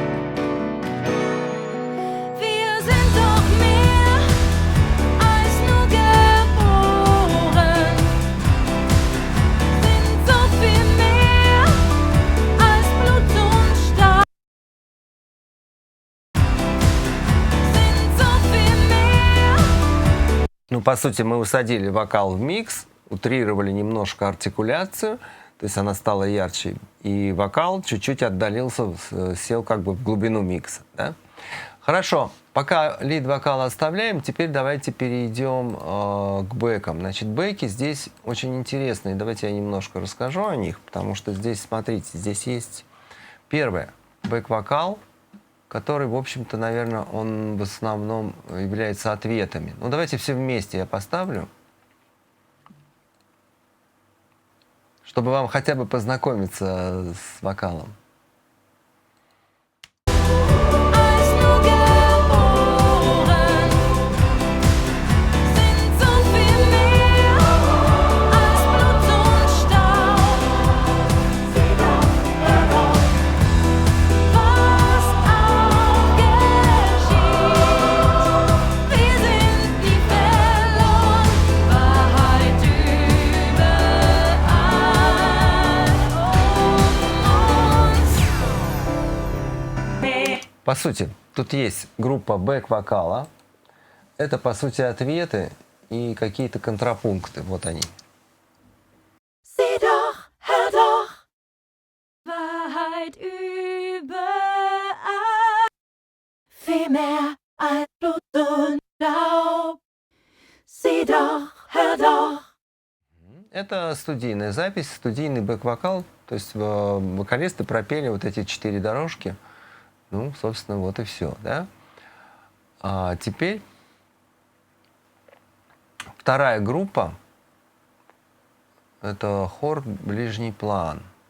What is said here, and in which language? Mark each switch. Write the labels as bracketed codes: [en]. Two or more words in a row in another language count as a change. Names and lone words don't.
[de] Wir sind doch mehr als nur geboren, sind so viel mehr als Blut und Stahl, sind so viel mehr. [ru] Ну, по сути, мы усадили вокал в микс, утрировали немножко артикуляцию, то есть она стала ярче, и вокал чуть-чуть отдалился, сел как бы в глубину микса. Да? Хорошо, пока лид-вокал оставляем, теперь давайте перейдем к бэкам. Значит, бэки здесь очень интересные, давайте я немножко расскажу о них, потому что здесь, смотрите, здесь есть первое, бэк-вокал, который, в общем-то, наверное, он в основном является ответами. Ну, давайте все вместе я поставлю, чтобы вам хотя бы познакомиться с вокалом. [de] Als nur geboren, sind so viel mehr als Blut und Stahl. Sieh doch, hör doch, was auch geschieht. Wir sind nie verloren, Wahrheit überall um uns. [ru] По сути, тут есть группа бэк-вокала. Это, по сути, ответы и какие-то контрапункты. Вот они. [de] Sieh doch, hör doch, Wahrheit überall. Viel mehr als Blut und Staub. Sieh doch, hör doch. [ru] это студийная запись, студийный бэк-вокал. То есть вокалисты пропели вот эти 4 дорожки. Ну, собственно, вот и все, да? А теперь вторая группа — это хор «Ближний план».